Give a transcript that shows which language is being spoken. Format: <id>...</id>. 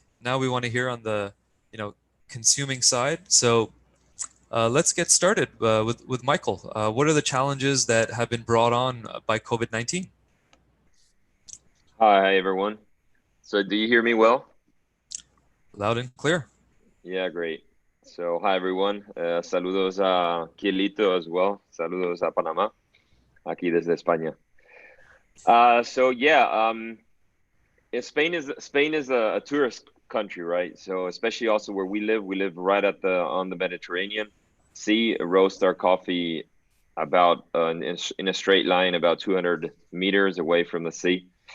<en>Now we want to hear on the, you know, consuming side. So let's get started with Michael. What are the challenges that have been brought on by COVID-19? Hi, everyone. So do you hear me well? Loud and clear. Yeah, great. So hi, everyone.</en> <es>Saludos a Kielito</es> <en>as well.</en> <es>Saludos a Panama, aquí desde España.</es> <en>So yeah, Spain is a tourist country, right? So especially also where we live right at on the Mediterranean Sea. Roast our coffee about in a straight line about 200 meters away from the sea.</en>